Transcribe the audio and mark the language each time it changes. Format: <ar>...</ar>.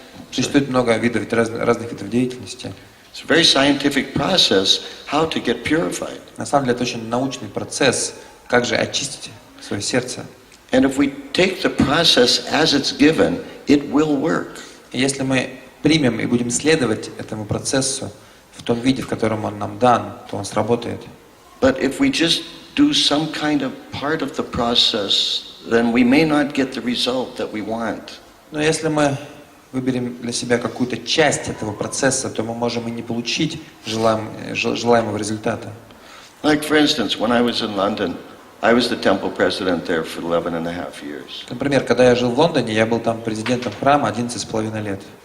<ru>Существует много видов, разных видов деятельности.</ru> <en>It's a very scientific process how to get purified.</en> <ru>На самом деле, это очень научный процесс, как же очистить свое сердце.</ru> <en>And if we take the process as it's given, it will work.</en> <ru>И если мы примем и будем следовать этому процессу в том виде, в котором он нам дан, то он сработает.</ru> <en>But if we just do some kind of part of the process, then we may not get the result that we want.</en> <ru>Но если мы выберем для себя какую-то часть этого процесса, то мы можем и не получить желаемого результата.</ru> <en>Like for instance, when I was in London, I was the temple president there for 11 and a half years.</en> <ru>Например, когда я жил в Лондоне, я был там президентом храма 11,5 лет.</ru>